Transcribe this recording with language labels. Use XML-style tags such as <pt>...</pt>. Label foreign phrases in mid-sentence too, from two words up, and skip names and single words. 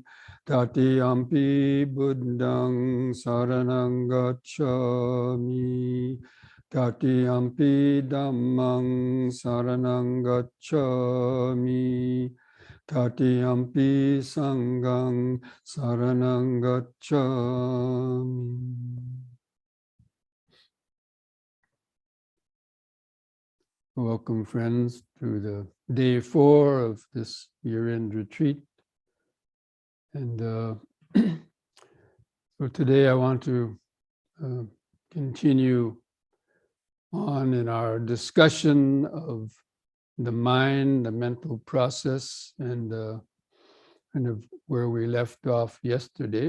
<pi>Tatiyampi Buddhang Saranang Gacchami. Tatiyampi Dhammang Saranang Gacchami. Tatiyampi Sanghang Saranang Gacchami.</pi> <en>Welcome, friends, to the day 4 of this year-end retreat. And so today I want to continue on in our discussion of the mind, the mental process, and kind of where we left off yesterday.</en>